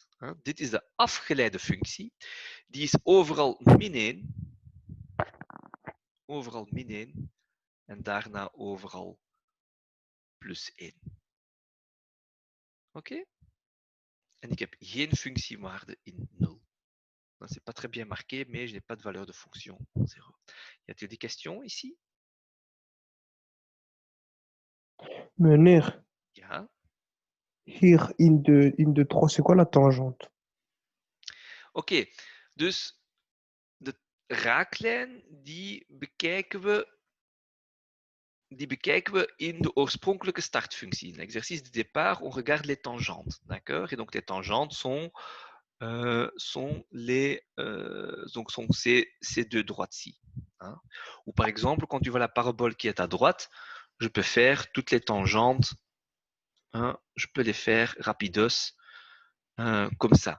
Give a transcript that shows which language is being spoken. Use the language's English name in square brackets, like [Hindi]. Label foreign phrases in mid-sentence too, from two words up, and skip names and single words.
[Dutch] Dit is de afgeleide functie. Die is overal min 1. Overal min 1. En daarna overal plus 1. Oké? En ik heb geen functiewaarde in 0. [French] Ce n'est pas très bien marqué, mais je n'ai pas de valeur de fonction en 0. Y a-t-il des questions ici? [Dutch] Meneer, Ja. hier in de 3, [French] c'est quoi la tangente? [Dutch] Oké, dus de raaklijn die bekijken we in de oorspronkelijke startfunctie. [French] L'exercice de départ, on regarde les tangentes. D'accord? Et donc les tangentes sont ces deux droites-ci. Hein? Ou par exemple, quand tu vois la parabole qui est à droite, je peux faire toutes les tangentes. Hein, je peux les faire rapidos comme ça.